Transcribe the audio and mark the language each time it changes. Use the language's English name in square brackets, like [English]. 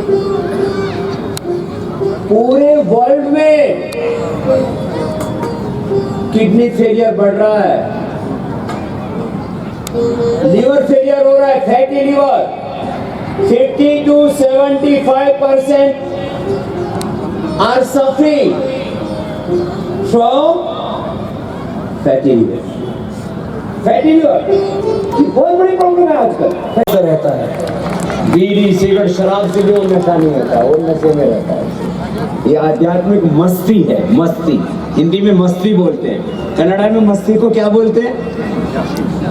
[Hindi] पूरे वर्ल्ड में kidney failure बढ़ रहा है, लीवर फेलियर हो रहा है, fatty liver. [English] 50 to 75% are suffering from fatty liver. [Hindi] Fatty liver बहुत बड़ी प्रॉब्लम है आजकल। रहता है बीड़ी सिगरेट शराब से जो नशा नहीं होता, वो नशे में रहता है। ये आध्यात्मिक मस्ती है, मस्ती। हिंदी में मस्ती बोलते हैं, कन्नड़ा में मस्ती को क्या बोलते हैं?